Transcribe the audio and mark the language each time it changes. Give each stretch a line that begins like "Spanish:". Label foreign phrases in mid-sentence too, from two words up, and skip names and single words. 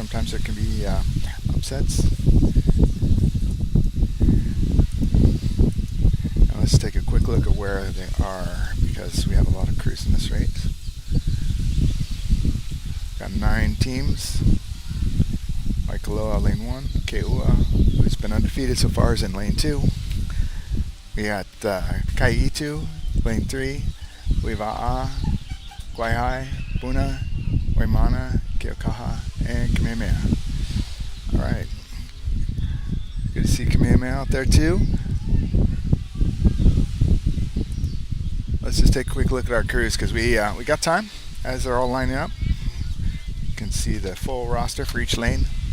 English: Sometimes there can be upsets. Now let's take a quick look at where they are, because we have a lot of crews in this race. Got 9 teams. Waikoloa lane 1, KEAWE, who's been undefeated so far, is in lane 2. We got ʻEhitu, lane 3, Hui Waʻa, Kawaihae, Puna, Hoemana, Keaukaha, and Kamehameha. Alright. Good to see Kamehameha out there too. Let's just take a quick look at our crews, because we got time as they're all lining up. You can see the full roster for each lane.